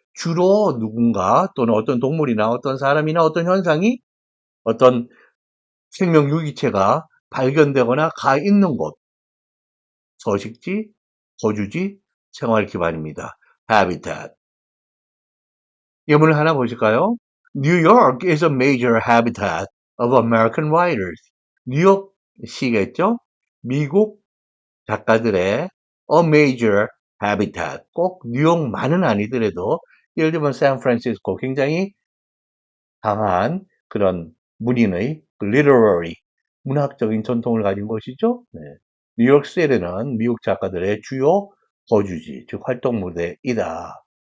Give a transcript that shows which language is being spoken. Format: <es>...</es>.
<ko>주로 누군가 또는 어떤 동물이나 어떤 사람이나 어떤 현상이 어떤 생명 유기체가 발견되거나 가 있는 곳. 서식지, 거주지, 생활 기반입니다. habitat. 예문을 하나 보실까요?</ko> <en>New York is a major habitat of American writers.</en> <ko>뉴욕시겠죠? 미국 작가들의</ko> <en>a major habitat.</en> <ko>꼭 뉴욕만은 아니더라도 예를 들면 샌프란시스코 굉장히 강한 그런 문인의 literary 문학적인 전통을 가진 곳이죠. 네. 뉴욕시티는 미국 작가들의 주요 거주지, 즉 활동 무대이다.</ko>